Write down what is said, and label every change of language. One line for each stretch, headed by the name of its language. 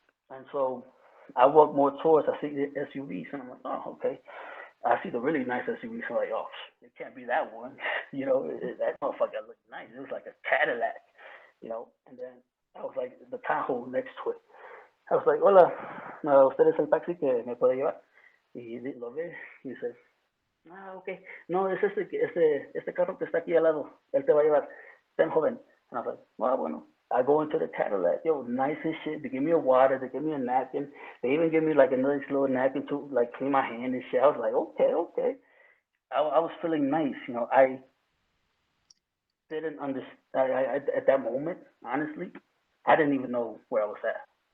English: And so I walk more towards. I see the SUVs, and I'm like, oh, okay. I see the really nice SUV, so I'm like, oh, it can't be that one. That motherfucker looked nice. It was like a Cadillac. And then I was like, the Tahoe next to it. I was like,
Spanish: hola, usted es el taxi que me puede llevar. Y lo ve y dice, ok, no, es este carro que está aquí al lado, él te va a llevar, ten joven.
English: And I was like, well, bueno. I go into the Cadillac, yo, nice as shit. They give me a water, they give me a napkin. They even give me like a nice little napkin to like clean my hand and shit. I was like, okay. I was feeling nice, I didn't understand. At that moment, honestly, I didn't even know where I was at.